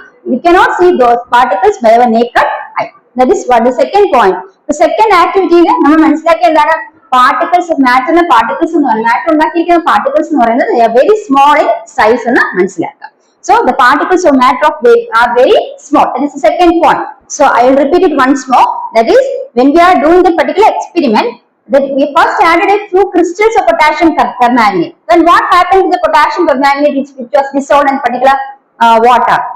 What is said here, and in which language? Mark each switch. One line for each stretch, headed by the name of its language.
English: We cannot see those particles by our naked eye. That is what the second point. The second activity
Malayalam: നമ്മൾ മനസ്സിലാക്കിയ എന്താണ്, particles of മാറ്ററിന്റെ particles എന്ന് പറയുന്നത് matter ഉണ്ടാക്കിയിരിക്കുന്ന particles എന്ന് പറയുന്നത്
English: they are very small in size
Malayalam: എന്ന് മനസ്സിലാക്കാം.
English: So the particles of matter are very small. That is the second point. So I will repeat it once more. That is, when we are doing the particular experiment, that we first added a few crystals of potassium permanganate. Then what happened to the potassium permanganate which was dissolved in particular water?